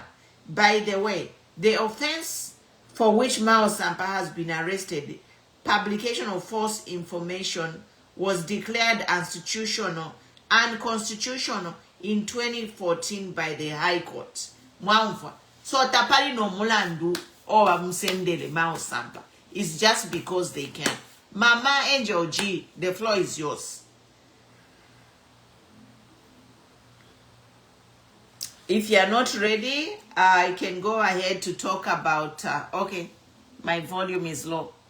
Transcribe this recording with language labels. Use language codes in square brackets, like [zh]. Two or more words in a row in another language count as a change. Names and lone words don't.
[en] By the way, the offense for which Mao Sampa has been arrested, publication of false information, was declared unconstitutional in 2014 by the High Court. [bem] So tapali no mulandu owa msendele Mao Sampa. [en] It's just because they can. Mama Angel G, the floor is yours. If you are not ready, I can go ahead to talk about, okay, my volume is low.